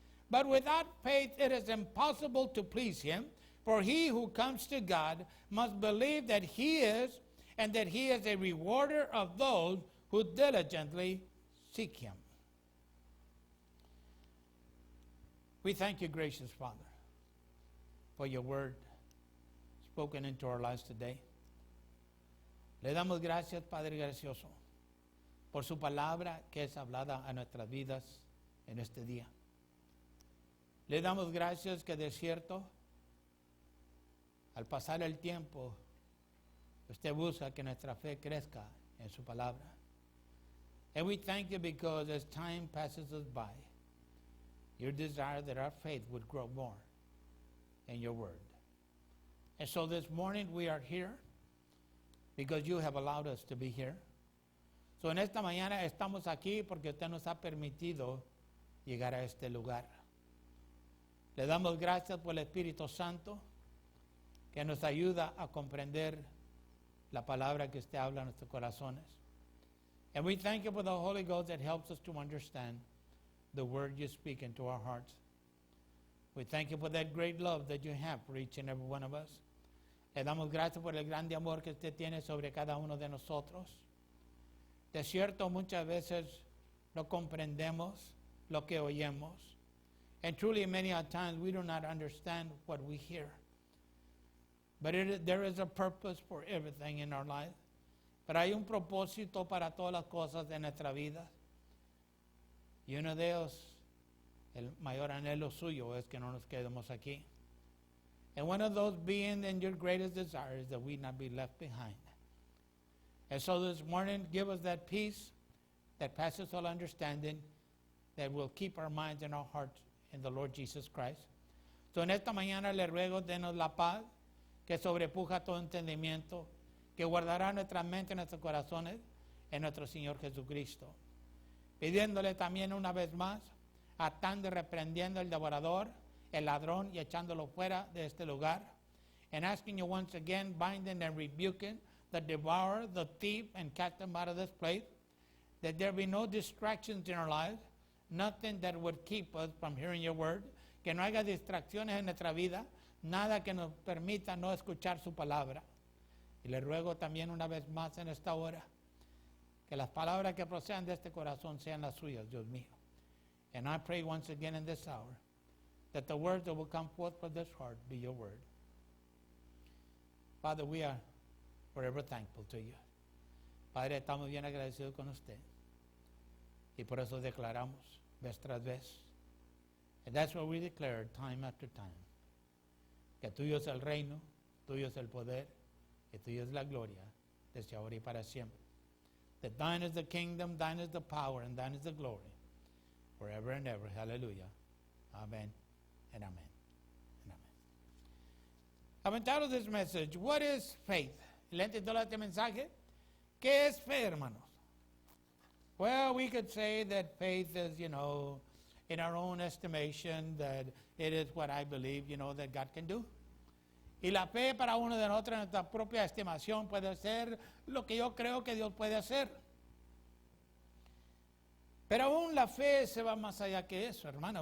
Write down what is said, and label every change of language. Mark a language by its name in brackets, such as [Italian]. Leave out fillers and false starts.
[English] But without faith it is impossible to please him, for he who comes to God must believe that he is, and that he is a rewarder of those who diligently seek him. We thank you, gracious Father, for your word spoken into our lives today. [Spanish] Le damos gracias, Padre gracioso, por su palabra que es hablada a nuestras vidas en este día. Le damos gracias que de cierto, al pasar el tiempo, usted busca que nuestra fe crezca en su palabra. [English] And we thank you because as time passes us by, your desire that our faith would grow more in your word. And so this morning we are here because you have allowed us to be here. [Spanish] So en esta mañana estamos aquí porque usted nos ha permitido llegar a este lugar. Le damos gracias por el Espíritu Santo que nos ayuda a comprender la palabra que usted habla en nuestros corazones. [English] And we thank you for the Holy Ghost that helps us to understand the word you speak into our hearts. We thank you for that great love that you have for each and every one of us. [Spanish] Le damos gracias por el grande amor que usted tiene sobre cada uno de nosotros. De cierto, muchas veces no comprendemos lo que oímos. [English] And truly, many a times, we do not understand what we hear. But there is a purpose for everything in our life. [Spanish] Pero hay un propósito para todas las cosas de nuestra vida. Y uno de ellos, el mayor anhelo suyo, es que no nos quedemos aquí. [English] And one of those being in your greatest desire is that we not be left behind. And so this morning, give us that peace that passes all understanding, that will keep our minds and our hearts in the Lord Jesus Christ. [Spanish] So en esta mañana le ruego, denos la paz que sobrepuja todo entendimiento, que guardará nuestra mente y nuestros corazones en nuestro Señor Jesucristo. Pidiéndole también una vez más, atando y reprendiendo al devorador, el ladrón, y echándolo fuera de este lugar. [English] And asking you once again, binding and rebuking the devourer, the thief, and cast them out of this place, that there be no distractions in our lives, nothing that would keep us from hearing your word, [Spanish] que no haya distracciones en nuestra vida, nada que nos permita no escuchar su palabra. Y le ruego también una vez más en esta hora, que las palabras que procedan de este corazón sean las suyas, Dios mío. [English] And I pray once again in this hour, that the words that will come forth from this heart be your word. Father, we are forever thankful to you. [Spanish] Padre, estamos bien agradecidos con usted. Y por eso declaramos vez tras vez. [English] And that's what we declare time after time. [Spanish] que tuyo es el reino, tuyo es el poder, que tuyo es la gloria, desde ahora y para siempre. [English] That thine is the kingdom, thine is the power, and thine is the glory, forever and ever. Hallelujah. Amen and amen and amen. I've entitled this message, What is Faith? [Spanish] ¿Le entiendo este mensaje? ¿Qué es fe, hermanos? [English] Well, we could say that faith is, in our own estimation, that it is what I believe, that God can do. [Spanish] Y la fe para uno de nosotros, en nuestra propia estimación, puede ser lo que yo creo que Dios puede hacer. Pero aún la fe se va más allá que eso, hermano.